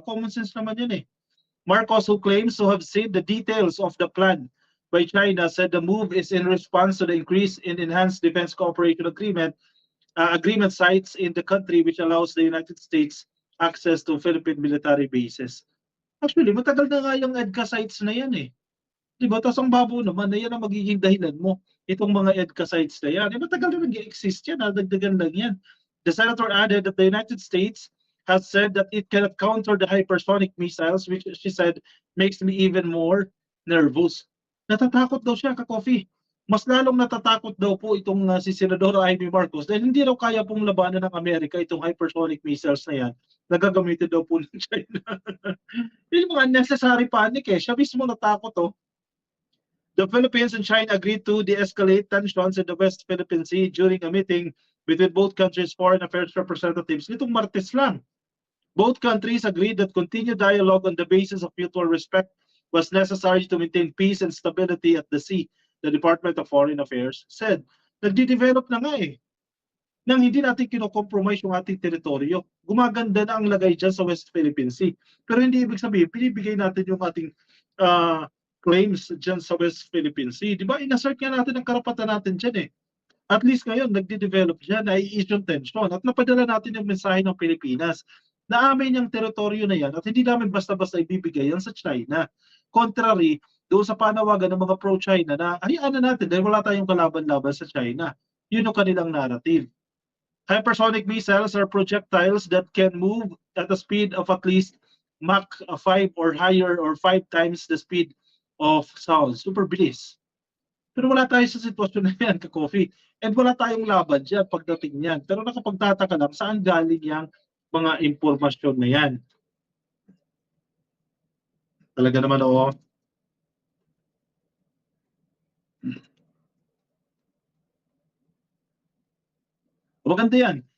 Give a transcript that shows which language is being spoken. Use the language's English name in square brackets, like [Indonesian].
[Filipino] Common sense naman yun [English] Marcos, who claims to have seen the details of the plan by China, said the move is in response to the increase in enhanced defense cooperation agreement sites in the country which allows the United States access to Philippine military bases. [Filipino] Actually, matagal na nga yung EDCA sites na yan Diba? Tapos ang babo naman na yan ang magiging dahilan mo. Itong mga EDCA sites na yan. Matagal na nag-exist yan. Dagdagan lang yan. [English] The senator added that the United States has said that it cannot counter the hypersonic missiles, which she said makes me even more nervous. [Filipino] Natatakot daw siya, ka-coffee. Mas lalong natatakot daw po itong si Senadora Amy Marcos dahil hindi raw kaya pong labanan ng Amerika itong hypersonic missiles na yan na gagamitin daw po ng China. Yung mga unnecessary panic Siya mismo natakot [English] The Philippines and China agreed to de-escalate tensions in the West Philippine Sea during a meeting between both countries' foreign affairs representatives. [Filipino] Nitong Martes lang. [English] Both countries agreed that continued dialogue on the basis of mutual respect was necessary to maintain peace and stability at the sea, the Department of Foreign Affairs said. [Filipino] Nagde-develop na nga nang hindi natin kino-compromise yung ating teritoryo. Gumaganda na ang lagay dyan sa West Philippine Sea. Pero hindi ibig sabihin, pinibigay natin yung ating claims dyan sa West Philippine Sea. Di ba? Inassert nga natin ang karapatan natin dyan At least ngayon, nagde-develop dyan, nai-issue tension. At napadala natin yung mensahe ng Pilipinas na amin yung teritoryo na yan at hindi namin basta-basta ibibigay yan sa China. Contrary, doon sa panawagan ng mga pro-China na hayaan na natin dahil wala tayong kalaban-laban sa China. Yun ang kanilang narrative. [English] Hypersonic missiles are projectiles that can move at a speed of at least Mach 5 or higher or 5 times the speed of sound. [Filipino] Super bilis. Pero wala tayo sa sitwasyon na yan, ka-coffee. And wala tayong laban dyan pagdating yan. Pero nakapagtataka lang, saan galing yung mga impormasyon na yan? Talaga naman Maganda yan.